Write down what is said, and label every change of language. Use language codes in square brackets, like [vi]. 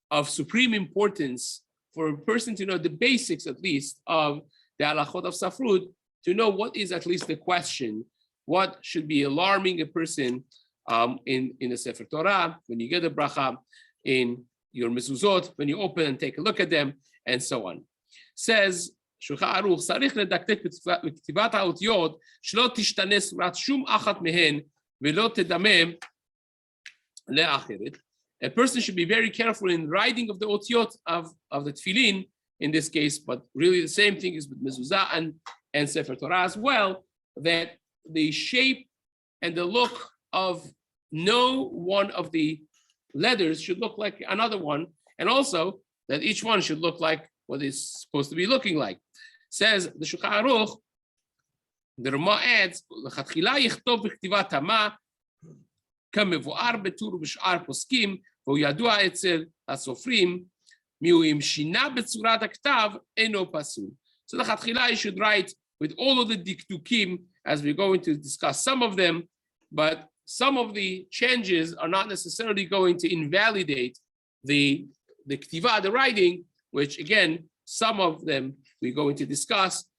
[en] supreme importance for a person to know the basics, at least, of the halachot of Safrut, to know what is at least the question, what should be alarming a person in the Sefer Torah, when you get a bracha, in your mezuzot, when you open and take a look at them, and so on. Says, [he] Shulchan Aruch, צריך לדקדק בכתיבת האותיות, שלא תשתנה צורת שום אחת מהן, ולא תדמם לאחרת. [en] A person should be very careful in writing of the otiot of the tefillin in this case, but really the same thing is with mezuzah and Sefer Torah as well, that the shape and the look of no one of the letters should look like another one, and also that each one should look like what it's supposed to be looking like. Says the Shulchan Aruch, the Rama adds, [he] לכתחילה יכתוב בכתיבת המה, כמבואר בטור ובשאר פוסקים, והוא ידוע אצל הסופרים, מיהו אם שינה בצורת הכתב, אינו פסול. [en] So the לכתחילה, you should write with all of the diktukim, as we're going to discuss some of them, but some of the changes are not necessarily going to invalidate the ktiva, the writing, which again, some of them we're going to discuss.